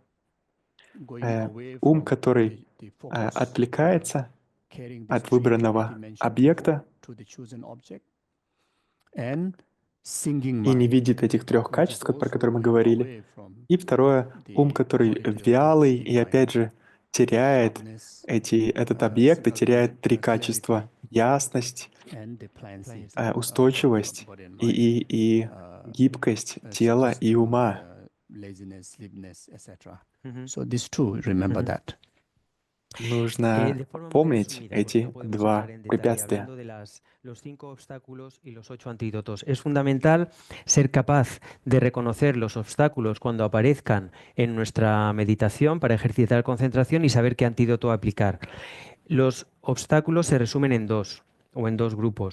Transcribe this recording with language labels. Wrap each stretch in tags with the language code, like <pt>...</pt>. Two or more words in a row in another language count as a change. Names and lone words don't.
<ru>Ум, который отвлекается от выбранного объекта и не видит этих 3 качеств, про которые мы говорили. И второе — ум, который вялый и, опять же, теряет этот объект и теряет 3 качества — ясность, устойчивость и гибкость тела и ума.</ru> <en>So these two, remember that.</en> <ru>Нужно помнить эти 2 препятствия.</ru> <es>Los 5 obstáculos y los 8 antídotos. Es fundamental ser capaz de reconocer los obstáculos cuando aparezcan en nuestra meditación para ejercitar concentración y saber qué antídoto aplicar. Los obstáculos se resumen en 2 o en 2 grupos.</es>